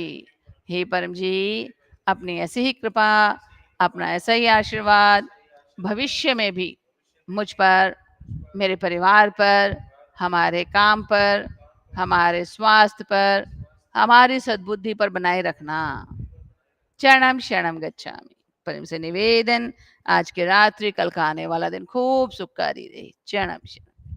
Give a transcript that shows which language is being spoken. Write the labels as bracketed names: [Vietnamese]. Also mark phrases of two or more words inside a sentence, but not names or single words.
[Hindi] हे परम जी, अपनी ऐसी ही कृपा, अपना ऐसा ही आशीर्वाद भविष्य में भी मुझ पर, मेरे परिवार पर, हमारे काम पर, हमारे स्वास्थ्य पर, हमारी सद्बुद्धि पर बनाए रखना। [Sanskrit] चरणम शरणम गच्छामि। [Hindi] प्रेम से निवेदन, आज की रात्रि, कल का आने वाला दिन खूब सुखकारी रहे। [Sanskrit] चरणम शरणम।